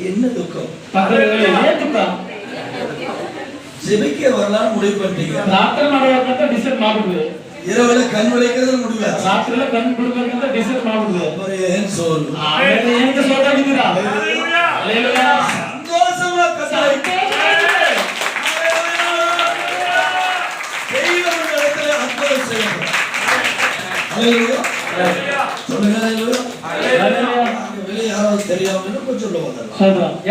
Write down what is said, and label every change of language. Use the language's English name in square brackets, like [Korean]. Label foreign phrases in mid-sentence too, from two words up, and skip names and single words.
[Tamil] என்ன துக்கம் [Kannada] ಏನ್ ದುಃಖ [Tamil] ஜெபிக்க வரலாம் முடிவு பண்ணிட்டீங்க. [Kannada] ಪ್ರಾರ್ಥನೆ ಮಾಡಬೇಕಂತ ಡಿಸೈಡ್ ಮಾಡಿದ್ವಿ. [Tamil] இரவுல கண் விழிக்கிறது முடிவு. [Kannada] ರಾತ್ರಿல ಕಣ್ಣು ಬಿಡಬೇಕಂತ ಡಿಸೈಡ್ ಮಾಡಿದ್ವಿ. ಏನ್ ಸೋಲು ಏನಕ್ಕೆ ಸೋತಾಗಿದ್ದೀರಾ? ಹalleluya. ಹalleluya. ಸಂತೋಷமா ಕಥಾಯಿ. [Tamil] தெய்வம் இடத்துல அற்புதம் செய்யும். ஹalleluya. சொல்லுங்க ஹalleluya. ஹalleluya. வெளிய யாராவது தெரியாம கொஞ்சம் சொல்ல வந்தாங்க. சொல்றா.